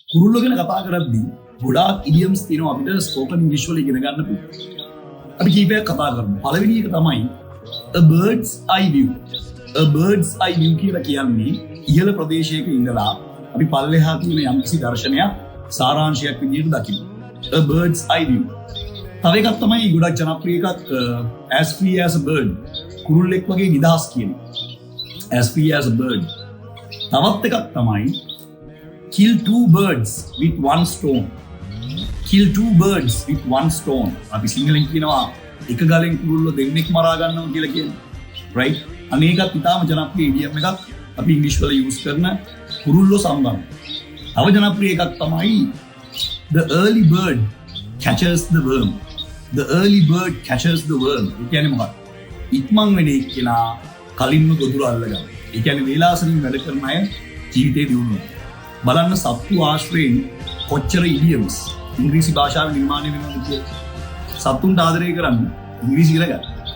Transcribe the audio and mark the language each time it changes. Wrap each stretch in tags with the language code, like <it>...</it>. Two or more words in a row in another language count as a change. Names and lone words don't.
<si>කුරුල්ලෝ ගැන කතා කරද්දී ගොඩාක් ඉඩියම්ස් තියෙනවා අපිට ස්පෝකන් ඉංග්‍රීසි වල ඉගෙන ගන්න පුළුවන්. අපි කීපයක් කතා කරමු. පළවෙනි එක තමයි</si> <en>a bird's eye view. a bird's eye view</en> <si>කියලා කියන්නේ ඉහළ ප්‍රදේශයක ඉඳලා අපි පල්ලෙහා තියෙන යම්කිසි දර්ශනයක් සාරාංශයක් විදිහට දකින්න.</si> <en>a bird's eye view.</en> <si>තව එකක් තමයි ගොඩක් ජනප්‍රිය එකක්</si> <en>as free as a bird.</en> <si>කුරුල්ලෙක් වගේ නිදහස් කියන්නේ.</si> <en>as free as a bird.</en> <si>තවත් එකක් තමයි</si> <en>kill two birds with one stone. kill two birds with one stone.</en> <si>අපි සිංහලෙන් කියනවා එක ගලෙන් කුරුල්ලෝ දෙන්නෙක් මරා ගන්නවා කියලා කියන්නේ. right? අනේකත් ඉතාම ජනප්‍රිය ඉඩියම් එකක් අපි ඉංග්‍රීසි වල යූස් කරන කුරුල්ලෝ සම්බන්ධ. තව ජනප්‍රිය එකක් තමයි</si> <en>the early bird catches the worm. the early bird catches the worm.</en> <si>ඒ කියන්නේ මොකක්ද? ඉක්මන් වෙන එක්කෙනා කලින්ම ගොදුර අල්ලගන්න. ඒ කියන්නේ වේලාසනින් වැඩ කරන අය ජීවිතේ දියුණුව. බලන්න සත්තු ආශ්‍රයෙන් කොච්චර ඉඩියම්ස් ඉංග්‍රීසි භාෂාවේ නිර්මාණය වෙනවද කියලා. සත්තුන්ට ආදරය කරන්න ඉංග්‍රීසි ඉගෙන ගන්න.</si>